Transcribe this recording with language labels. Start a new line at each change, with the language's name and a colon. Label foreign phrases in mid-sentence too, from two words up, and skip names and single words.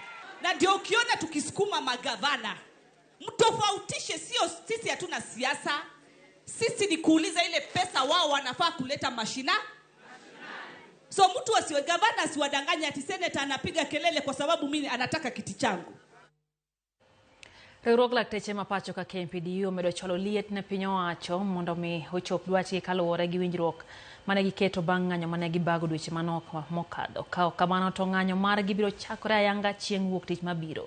Swahili: Na ndio ukiona tukisukuma magavana, mtofautishe, sio sisi hatuna siasa. Sisi ni kuuliza ile pesa wao wanafaa kuleta mashina. So mtu asiwe gavana asiwadanganya ati senator anapiga kelele kwa sababu mimi anataka kiti changu.
Luo (Kenya and Tanzania): Riwruok lakteche mapacho ka KMPDU omedo cholo liet ne piny owacho mondo mi ochop dwachgi kaluwore gi winjruok mane giketo bang' ng'anyo mane gibago dweche manok mokadho. Ka kamano to ng'anyo margi biro chakore ayanga chieng' wuok tich mabiro.